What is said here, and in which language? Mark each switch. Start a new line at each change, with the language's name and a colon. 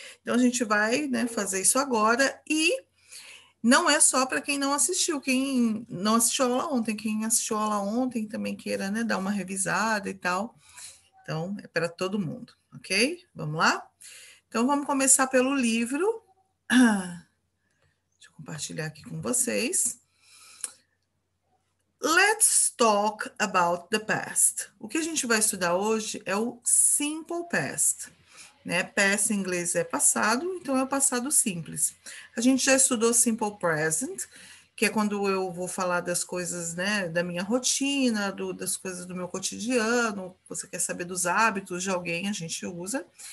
Portuguese: Então a gente vai, né, fazer isso agora e não é só para quem não assistiu, quem não assistiu a aula ontem, quem assistiu a aula ontem também queira, né, dar uma revisada e tal. Então, é para todo mundo, ok? Vamos lá? Então, vamos começar pelo livro. Deixa eu compartilhar aqui com vocês.
English: Let's talk about the past.
Portuguese: O que a gente vai estudar hoje é o simple past. Né? Past em inglês é passado, então é o passado simples. A gente já estudou simple present, que é quando eu vou falar das coisas, né, da minha rotina, das coisas do meu cotidiano, você quer saber dos hábitos de alguém, a gente usa.